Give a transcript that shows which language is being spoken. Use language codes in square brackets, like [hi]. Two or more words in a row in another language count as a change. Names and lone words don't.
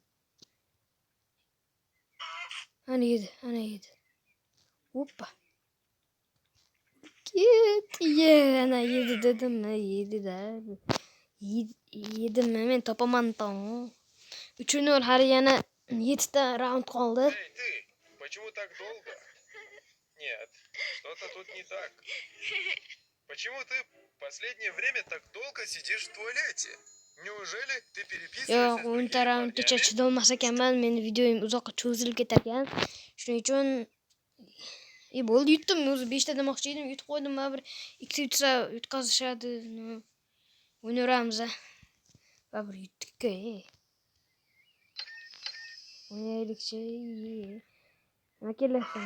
[uz] Ana yedi. Hoppa. Ana yedi dedimmi? Yedi-da. Yedimmi? Men topaman tom. 3-0 hali yana 7 ta rauнд qoldi. [ru] Эй, ты, почему так долго? Нет, что-то тут не так. Почему ты последнее время так долго сидишь в туалете? Neужели ты переписываешься с другими [uz] raundgacha [ru] парнями? [uz] chidolmas ekanman. Meni videoyim uzoqqa cho'zilib ketar ekan. Shuning uchun bo'ldi, yutdim. O'zi 5 ta demoqchi edim, yutib qo'ydim. Mana bir 2 yutsa yutqazishadi. O'ynaveramiz. Va bir yutdik-ku. O'ynaylikchi. Nima kelasizmi?